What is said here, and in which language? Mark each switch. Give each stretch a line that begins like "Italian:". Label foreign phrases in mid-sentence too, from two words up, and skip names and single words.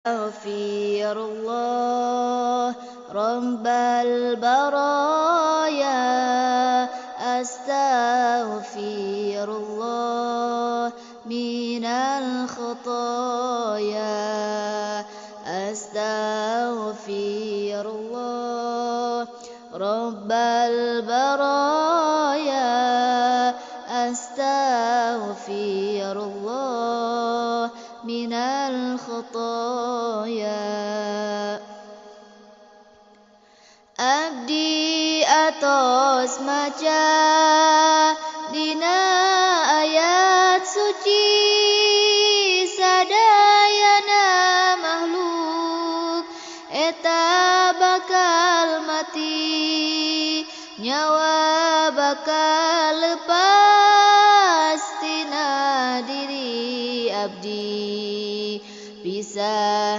Arabic: أستغفر الله رب البرايا أستغفر الله من الخطايا أستغفر الله رب البرايا أستغفر الله من الخطايا.
Sundanese: Abdi atos maca dina ayat suci sadayana makhluk eta bakal mati nyawa bakal lepas tina diri abdi bisa